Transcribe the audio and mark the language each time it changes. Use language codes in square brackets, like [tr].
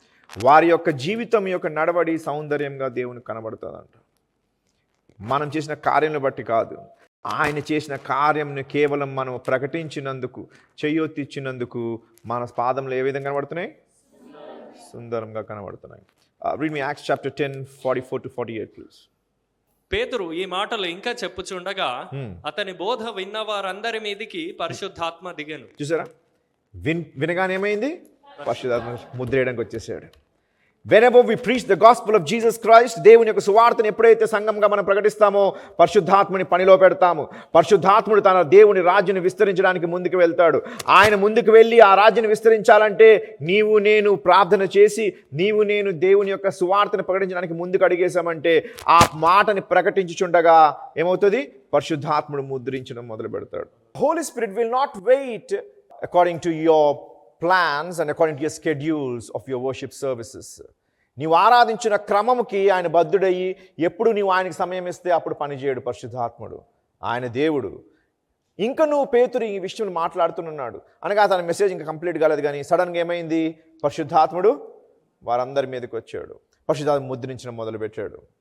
[te] వారి యొక్క జీవితం యొక్క నడవడి సౌందర్యంగా దేవునికి కనబడుతుందంట. మనం చేసిన కార్యంను బట్టి కాదు, ఆయన చేసిన కార్యంను కేవలం మనం ప్రకటించినందుకు, చెయ్యొత్తిచ్చినందుకు మన పాదములు ఏ విధంగా కనబడుతున్నాయి? సుందరంగా కనబడుతున్నాయి. [en] Read me Acts chapter 10, 44-48 please. [te] పేతురు ఈ మాటలు ఇంకా చెప్పుచుండగా అతని బోధ విన్న వారందరి మీదికి పరిశుద్ధాత్మ దిగెను. చూసారా? వినగానే ఏమైంది? పరిశుద్ధాత్మ ముద్రేయడానికి వచ్చేసాడు. [en] Whenever we preach the gospel of Jesus Christ, [te] దేవుని యొక్క సువార్తను ఎప్పుడైతే సంఘంగా మనం ప్రకటిస్తామో పరిశుద్ధాత్మని పనిలో పెడతాము. పరిశుద్ధాత్ముడు తన దేవుని రాజ్యాన్ని విస్తరించడానికి ముందుకు వెళ్తాడు. ఆయన ముందుకు వెళ్ళి ఆ రాజ్యాన్ని విస్తరించాలంటే నీవు నేను ప్రార్థన చేసి నీవు నేను దేవుని యొక్క సువార్తను ప్రకటించడానికి ముందుకు అడిగేశామంటే ఆ మాటని ప్రకటించుచుండగా ఏమవుతుంది? పరిశుద్ధాత్ముడు ముద్రించడం మొదలు పెడతాడు. [en] Holy Spirit will not wait according to your plans and according to your schedules of your worship services. [te] నీవు ఆరాధించిన క్రమముకి ఆయన బద్ధుడయ్యి ఎప్పుడు నీవు ఆయనకి సమయం ఇస్తే అప్పుడు పనిచేయడు పరిశుద్ధాత్ముడు. ఆయన దేవుడు. ఇంకా నువ్వు పేతురు ఈ విషయం మాట్లాడుతున్నాడు అనగా తన మెసేజ్ ఇంకా కంప్లీట్ కాలేదు. కానీ సడన్గా ఏమైంది? పరిశుద్ధాత్ముడు వారందరి మీదకి వచ్చాడు, పరిశుద్ధాత్మ ముద్రించడం మొదలుపెట్టాడు.